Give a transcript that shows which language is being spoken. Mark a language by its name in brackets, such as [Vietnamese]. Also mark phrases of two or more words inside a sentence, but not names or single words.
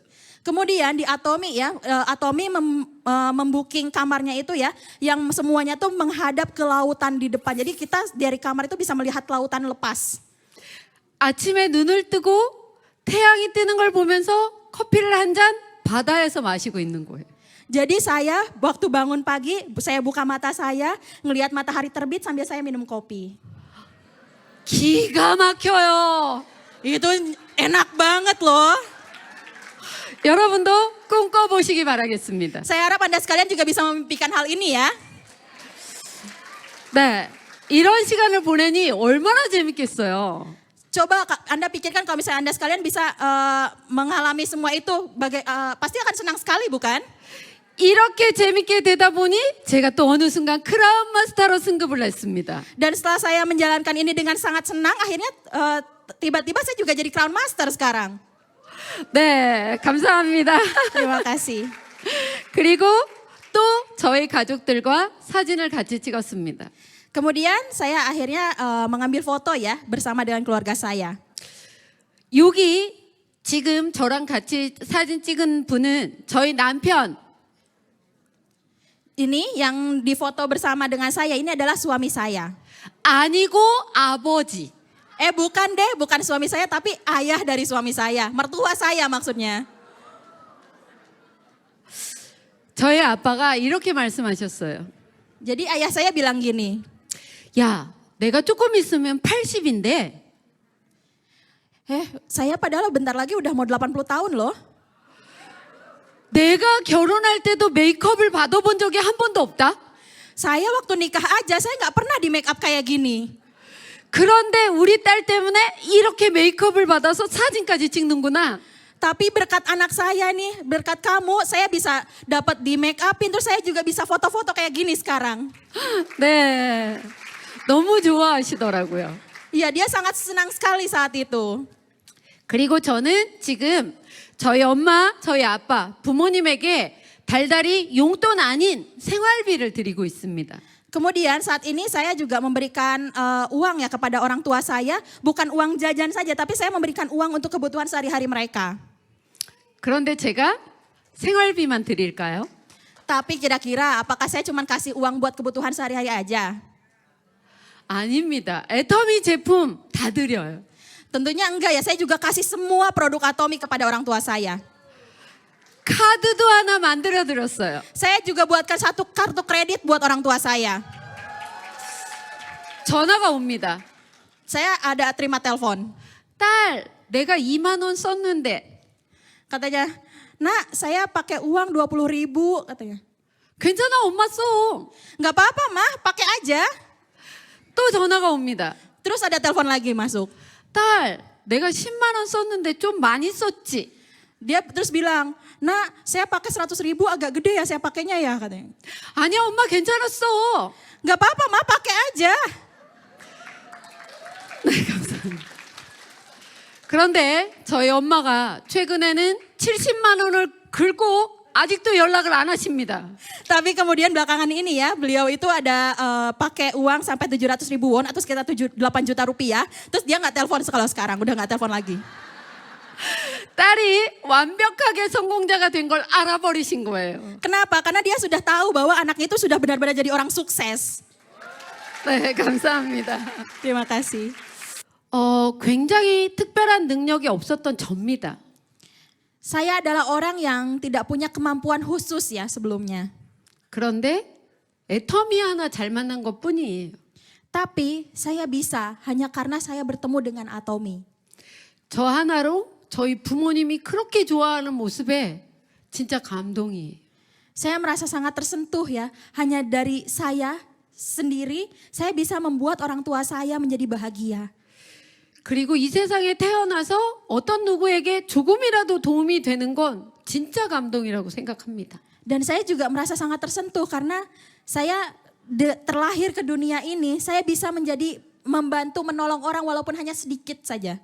[Indonesian] Kemudian di Atomi ya, Atomi membooking kamarnya itu ya, yang semuanya tuh menghadap ke lautan di depan. Jadi kita dari kamar itu bisa melihat lautan lepas. [Korean] 아침에 눈을 뜨고 태양이 뜨는 걸 보면서 커피를 한 잔 바다에서 마시고 있는 거예요. [Indonesian] Jadi saya waktu bangun pagi, saya buka mata saya, ngelihat matahari terbit sambil saya minum kopi. [Korean] 기가 막혀요. [Indonesian] Itu enak banget loh. [Korean] 여러분도 꿈꿔보시기 바라겠습니다. [Indonesian] Saya harap Anda sekalian juga bisa memimpikan hal ini ya. [Korean] 네, 이런 시간을 보내니 얼마나 재밌겠어요. [Indonesian] Coba Anda pikirkan kalau misalnya Anda sekalian bisa mengalami semua itu, pasti akan senang sekali bukan? [Korean] 이렇게 재밌게 되다 보니 제가 또 어느 순간 크라운 마스터로 승급을 했습니다. [Indonesian] Dan setelah saya menjalankan ini dengan sangat senang, akhirnya tiba-tiba saya juga jadi Crown Master sekarang. [Korean] 네, 감사합니다. [Indonesian] Terima kasih. [Korean] 그리고 또 저희 가족들과 사진을 같이 찍었습니다. [Indonesian] Kemudian saya akhirnya mengambil foto ya bersama dengan keluarga saya. [Korean] 여기 지금 저랑 같이 사진 찍은 분은 저희 남편. [Indonesian] Ini yang difoto bersama dengan saya, ini adalah suami saya. [Korean] 아니고 아버지. [Indonesian] Bukan deh, bukan suami saya tapi ayah dari suami saya, mertua saya maksudnya. [Korean] 저희 아빠가 이렇게 말씀하셨어요. [Indonesian] Jadi ayah saya bilang gini, [Korean] 야, 내가 조금 있으면 80인데 [Indonesian] saya padahal bentar lagi udah mau 80 tahun loh. [Korean] 내가 결혼할 때도 메이크업을 받아본 적이 한 번도 없다. [Indonesian] Saya waktu nikah aja saya nggak pernah di [English] make up [Indonesian] kayak gini. [Korean] 그런데 우리 딸 때문에 이렇게 메이크업을 받아서 사진까지 찍는구나. [Indonesian] Tapi berkat anak saya nih, berkat kamu, saya bisa dapat di make upin, terus saya juga bisa foto-foto kayak gini sekarang. [Korean] 네, 너무 좋아하시더라고요. [Indonesian] Iya, dia sangat senang sekali saat itu. [Korean] 그리고 저는 지금 저희 엄마, 저희 아빠, 부모님에게 달달이 용돈 아닌 생활비를 드리고 있습니다. [Indonesian] Kemudian saat ini saya juga memberikan uang ya kepada orang tua saya, bukan uang jajan saja, tapi saya memberikan uang untuk kebutuhan sehari-hari mereka. [Korean] 그런데 제가 생활비만 드릴까요? [Indonesian] Tapi kira-kira apakah saya cuma kasih uang buat kebutuhan sehari-hari aja? [Korean] 아닙니다. 애터미 제품 다 드려요. [Indonesian] Tentunya enggak ya, saya juga kasih semua produk Atomi kepada orang tua saya. [Korean] 카드도 하나 만들어 드렸어요. [Indonesian] Saya juga buatkan satu kartu kredit buat orang tua saya. [Korean] 전화가 옵니다. [Indonesian] Saya ada terima telepon. [Korean] 딸, 내가 2만 원 썼는데 [Indonesian] Katanya, nak saya pakai uang 20.000 katanya. [Korean] 괜찮아, 엄마 써. [Indonesian] Enggak apa-apa mah, pakai aja. [Korean] 또 전화가 옵니다. [Indonesian] Terus ada telepon lagi masuk. [Korean] 딸, 내가 10만 원 썼는데 좀 많이 썼지? [Indonesian] Dia terus bilang, nak saya pakai 100.000 agak gede ya saya pakainya ya katanya. [Korean] 아니야, 엄마 괜찮았어. [Indonesian] Enggak apa-apa mah, pakai aja. [Korean] 네, 감사합니다. 그런데 저희 엄마가 최근에는 70만 원을 긁고 아직도 연락을 안 하십니다. [Indonesian] Tapi kemudian belakangan ini ya, beliau itu ada pakai uang sampai 700.000 won atau sekitar 8 juta rupiah. Terus dia nggak telepon kalau sekarang, udah nggak telepon lagi. [Korean] 딸이 완벽하게 성공자가 된 걸 알아버리신 거예요. [Indonesian] Kenapa? Karena dia sudah tahu bahwa anaknya itu sudah benar-benar jadi orang sukses. [Korean] 네, 감사합니다. [Indonesian] Terima kasih. [Korean] 굉장히 특별한 능력이 없었던 접니다. [Indonesian] Saya adalah orang yang tidak punya kemampuan khusus ya sebelumnya. [Korean] 그런데 애터미 하나 잘 만난 것 뿐이에요. [Indonesian] Tapi saya bisa hanya karena saya bertemu dengan Atomi. [Korean] 저 하나로 저희 부모님이 그렇게 좋아하는 모습에 진짜 감동이에요. [Indonesian] Saya merasa sangat tersentuh ya, hanya dari saya sendiri saya bisa membuat orang tua saya menjadi bahagia. [Korean] 그리고 이 세상에 태어나서 어떤 누구에게 조금이라도 도움이 되는 건 진짜 감동이라고 생각합니다. [Indonesian] Dan saya juga merasa sangat tersentuh karena saya terlahir ke dunia ini, saya bisa menjadi membantu menolong orang walaupun hanya sedikit saja.